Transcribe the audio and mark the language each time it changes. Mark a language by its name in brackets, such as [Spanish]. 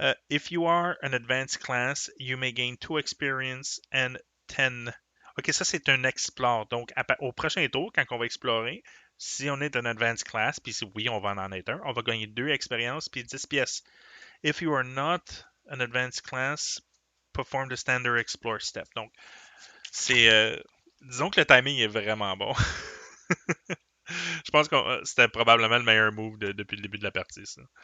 [English] if you are an advanced class, you may gain 2 experience and 10. [French] Ok, ça c'est un explore. Donc, au prochain tour, quand on va explorer, si on est un advanced class, puis si oui, on va en être un, on va gagner 2 expériences puis 10 pièces. [English] If you are not an advanced class, perform the standard explore step. [French] Donc, disons que le timing est vraiment bon. Je pense que c'était probablement le meilleur move depuis le début de la partie, ça.